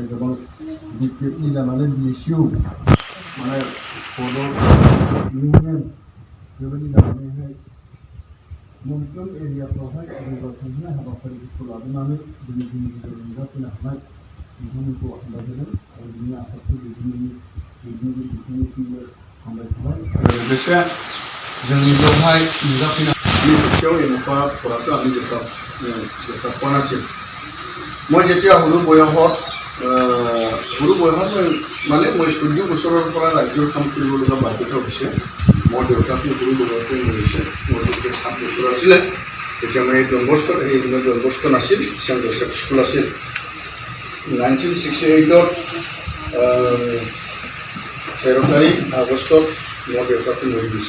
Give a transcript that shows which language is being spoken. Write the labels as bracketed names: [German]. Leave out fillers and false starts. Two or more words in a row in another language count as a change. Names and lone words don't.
[Bodo] गोबां बिपिएफनि जानानै बिएसइउ माने बड' इउनियन बेबायदि जानानैहाय मोनफ्रोम एरियाफ्रावहाय जौगाखांहोनाय हाबाफारिफोरखौ लाबोनानै जोंनि गेजेराव नुजाफैनो हानाय बिथांमोनखौ हामबायहोदों आरो बिनि आफादखौ दैदेनगिरि बिथांनिसिमबो हामबाय थाबाय लोगोसे जोंनि बेवहाय नुजाफैनाय खाथियाव एमफा फराखौ आं जोबथा नासिम [Assamese] মই যেতিয়া সৰু বয়সত মানে মই 14 বছৰৰ পৰা ৰাজ্যৰ কাম কৰিবলগা বাধ্যতা হৈছে মোৰ দেউতাকে সৰু বয়সতে মৰিছে মোৰ যেতিয়া 7 বছৰ আছিলে তেতিয়া মই ডনবস্কত এই ডনবস্ক নাছিল চেণ্ট জোচেফ স্কুল আছিল 1968 13 তাৰিখ আগষ্টত মোৰ দেউতাকে মৰি গৈছে।